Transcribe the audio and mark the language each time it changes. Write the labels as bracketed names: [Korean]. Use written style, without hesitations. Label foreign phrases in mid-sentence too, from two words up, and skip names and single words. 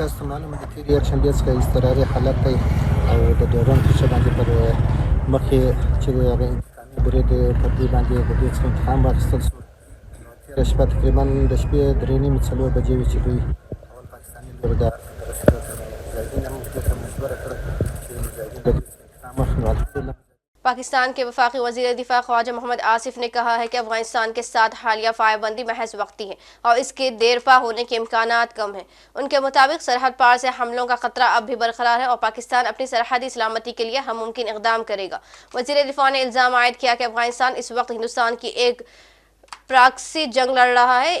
[Pashto] تاسو معلومه ده تېر یکشنبې څخه اضطراري حالت دی او د ډیورنډ کرښه باندې پر مخکې چې د هغه انتقامي برید پر دې باندې د دې څخه انتقام واخیستل شو. تېره شپه تقریبا د شپې 3:30 4 بجې وې چې دوی اول پاکستاني لوري د مجاهدین هم دې ته مجبوره کړه چې مجاهدین د دې څخه انتقام واخلي. نو الحمدلله [Urdu] پاکستان کے وفاقی وزیر دفاع خواجہ محمد آصف نے کہا ہے کہ افغانستان کے ساتھ حالیہ فائر بندی محض وقتی ہے اور اس کے دیرپا ہونے کے امکانات کم ہیں۔ ان کے مطابق سرحد پار سے حملوں کا خطرہ اب بھی برقرار ہے اور پاکستان اپنی سرحدی سلامتی کے لیے ہر ممکن اقدام کرے گا۔ وزیر دفاع نے الزام عائد کیا کہ افغانستان اس وقت ہندوستان کی ایک پراکسی جنگ لڑ رہا ہے۔